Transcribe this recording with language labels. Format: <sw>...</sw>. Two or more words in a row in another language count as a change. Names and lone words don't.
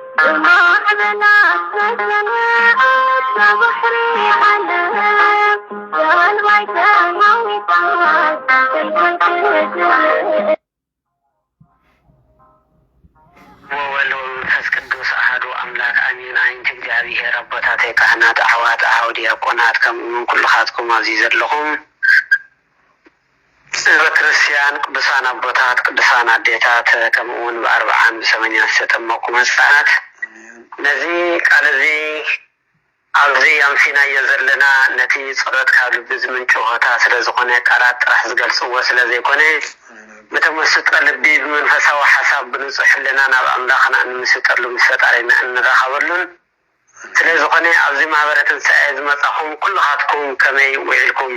<gez>ወወልድ ወመንፈስ ቅዱስ አሐዱ አምላክ አሜን።</gez> <ti>አይንት እግዚአብሔር አቦታቴ ካህናት አሕዋት አኀው ዲያቆናት ከምኡውን ኩልኻትኩም ኣብዚ ዘለኹም ህዝበ ክርስቲያን ቅዱሳን አቦታት ቅዱሳን አዴታት ከምኡውን ብኣርብዓን ብሰመኛን ዝተጠመቁ ህፃናት ነዚ ቃል እዚ ኣብዚ ኣንፊናዮ ዘለና ነቲ ፀሎት ካብ ልቢ ዝምንጩ ሆታ ስለ ዝኾነ ቃላት ጥራሕ ዝገልፅዎ ስለ ዘይኮነ በተመስጠ ልቢ በመንፈሳዊ ሓሳብ ብንጹሕ ሕሊና ናብ ኣምላኽና እንምስጠሉ ምስ ፈጣሪና እንራኸበሉን ስለ ዝኾነ ኣብዚ ማህበረ ትንሣኤ ዝመጻኹም ኩልኻትኩም ከመይ ውዒልኩም?</ti>